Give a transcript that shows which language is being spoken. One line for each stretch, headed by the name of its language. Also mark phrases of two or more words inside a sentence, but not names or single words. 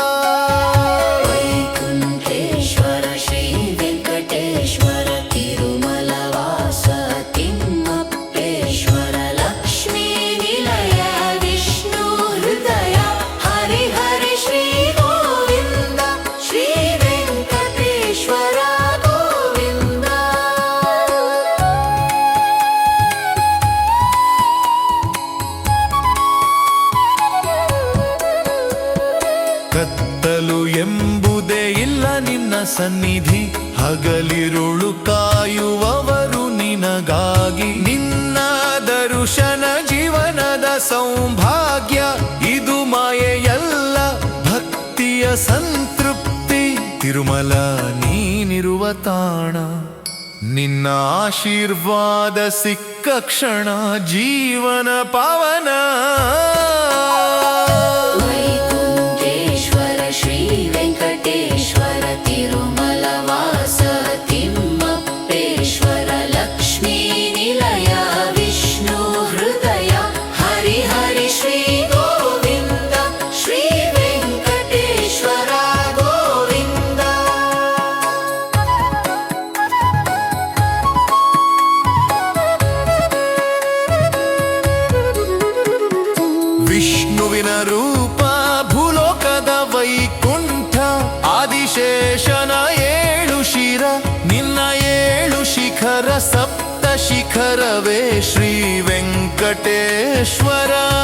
Sanskrit: वैकुण्ठेश्वर श्रीवेङ्कटेश्वर तिरुमलवास तिम्मप्पेश्वर लक्ष्मीनिलय विष्णुहृदय हरिहरि श्रीगोविन्द श्रीवेङ्कटेश्वर गोविन्द।
Kannada: ಕತ್ತಲು ಎಂಬುದೇ ಇಲ್ಲ ನಿನ್ನ ಸನ್ನಿಧಿ, ಹಗಲಿರುಳು ಕಾಯುವವರು ನಿನಗಾಗಿ, ನಿನ್ನ ದರ್ಶನ ಜೀವನದ ಸೌಭಾಗ್ಯ, ಇದು ಮಾಯೆಯಲ್ಲ ಭಕ್ತಿಯ ಸಂತೃಪ್ತಿ, ತಿರುಮಲ ನೀನಿರುವ ತಾಣ, ನಿನ್ನ ಆಶೀರ್ವಾದ ಸಿಕ್ಕ ಕ್ಷಣ ಜೀವನ ಪಾವನ।
Sanskrit: वैकुण्ठेश्वर श्रीवेङ्कटेश्वर तिरुमलवास तिम्मप्पेश्वर लक्ष्मीनिलय विष्णुहृदय हरिहरि श्रीगोविन्द श्रीवेङ्कटेश्वर गोविन्द।
Kannada: ವಿಷ್ಣುವಿನ ರೂಪ ಭೂಲೋಕದ ವೈಕುಂಠ, ಆದಿಶೇಷನ ಏಳು ಶಿರ, ನಿನ್ನ ಏಳು ಶಿಖರ ಸಪ್ತ ಶಿಖರವೇ ಶ್ರೀ ವೆಂಕಟೇಶ್ವರ।